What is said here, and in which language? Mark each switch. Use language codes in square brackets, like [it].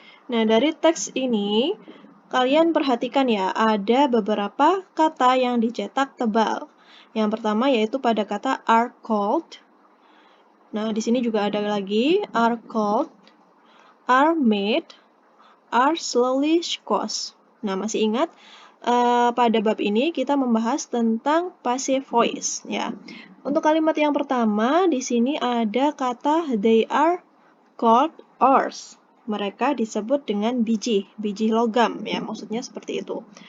[id] Nah, dari teks ini kalian perhatikan ya, ada beberapa kata yang dicetak tebal. Yang pertama yaitu pada kata are called. Nah, di sini juga ada lagi [en] are called, are made, are slowly squashed. [id] Nah, masih ingat pada bab ini kita membahas tentang passive voice ya. Untuk kalimat yang pertama di sini ada kata [en] they are called ores. [id] Mereka disebut dengan biji logam ya, maksudnya seperti itu.